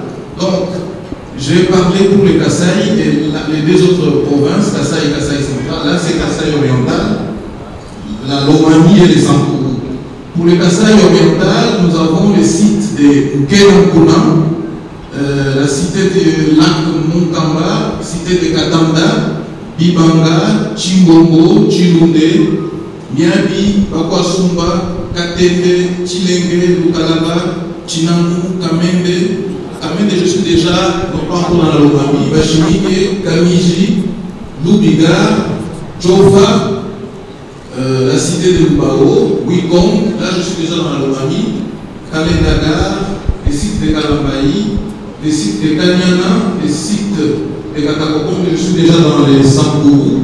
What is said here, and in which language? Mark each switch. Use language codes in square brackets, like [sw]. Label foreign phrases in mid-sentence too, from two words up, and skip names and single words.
[fr] Donc, j'ai parlé pour les Kasaï et les 2 autres provinces, Kasaï et Kasaï central. Là, c'est Kasaï oriental, la Lomami et les Sankourou. Pour les Kasaï oriental, nous avons les sites de Nkelankuna, la cité de Lac Munkamba, cité de Katanda, Bibanga, Chimbongo, Chilunde, Miabi, Bakwasumba, Katende, Chilenge, Lukalaba, Chinangu, Kamende. Kamende, je suis déjà, non pas encore dans la Lomami, Bachimike, Kamiji, Lubiga, Jofa, la cité de Lubao, Wikong, là je suis déjà dans la Lomami, Kalendaga, les sites de Kalambaï, les sites de Kanyana, les sites de Katakokon, je suis déjà dans les Sankourou.